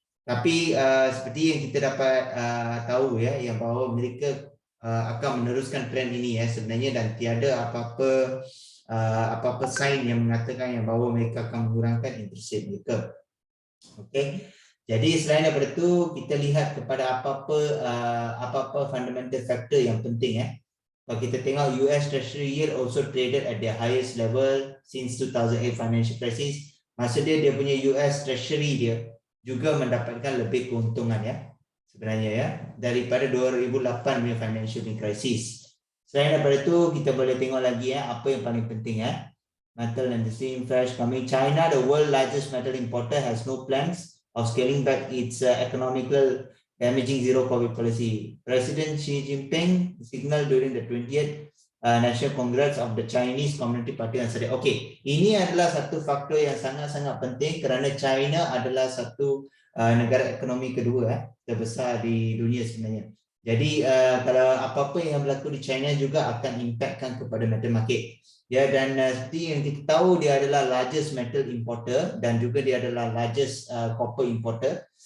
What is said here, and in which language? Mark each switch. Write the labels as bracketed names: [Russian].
[Malay] Tapi seperti yang kita dapat tahu ya, yang bahawa mereka akan meneruskan trend ini ya sebenarnya, dan tiada apa-apa sign yang mengatakan yang bahawa mereka akan mengurangkan interest rate mereka. Okey. Jadi selain daripada itu, kita lihat kepada apa-apa fundamental factor yang penting ya. Kalau kita tengok [English] US Treasury yield also traded at the highest level since 2008 financial crisis. [Malay] Maksud dia punya US Treasury dia juga mendapatkan lebih keuntungan ya sebenarnya ya daripada 2008 punya financial crisis. Selain daripada itu, kita boleh tengok lagi ya apa yang paling penting ya. [English] Metal and the steam flash coming. China, the world largest metal importer, has no plans of scaling back its economical damaging zero COVID policy. President Xi Jinping signaled during the 20th National Congress of the Chinese Communist Party on Saturday. [Malay] Okey, ini adalah satu faktor yang sangat-sangat penting kerana China adalah satu negara ekonomi kedua terbesar di dunia sebenarnya. Jadi kalau apa-apa yang berlaku di China juga akan impactkan kepada metal market. Ya, dan seperti yang kita tahu, dia adalah [English] largest metal importer [Malay] dan juga dia adalah [English] largest copper importer.